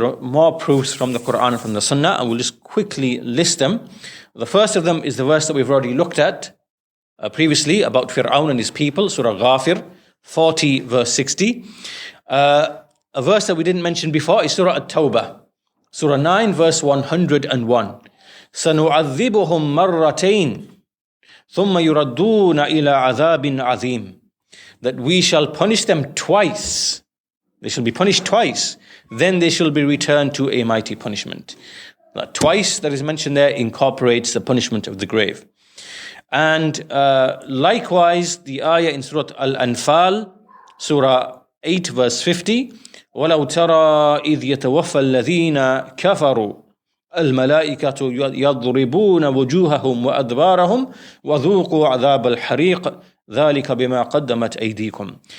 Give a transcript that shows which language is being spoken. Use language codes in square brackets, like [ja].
[en] There are more proofs from the Quran and from the Sunnah, and we'll just quickly list them. The first of them is the verse that we've already looked at previously about Fir'aun and his people, Surah Ghafir 40 verse 60. A verse that we didn't mention before is Surah At-Tawbah, Surah 9 verse 101. [ar] سَنُعَذِّبُهُمْ مَرَّتَيْنِ ثُمَّ يُرَدُّونَ إِلَىٰ عَذَابٍ عَظِيمٍ, [en] that we shall punish them twice. They shall be punished twice. Then they shall be returned to a mighty punishment. That twice that is mentioned there incorporates the punishment of the grave. And likewise, the ayah in Surah Al-Anfal, Surah 8 verse 50, [ar] وَلَوْ تَرَى إِذْ يَتَوَفَّى الَّذِينَ كَفَرُوا الْمَلَائِكَةُ يَضْرِبُونَ وُجُوهَهُمْ وَأَدْبَارَهُمْ وَذُوقُوا عَذَابَ الْحَرِيقِ ذَلِكَ بِمَا قَدَّمَتْ أَيْدِيكُمْ.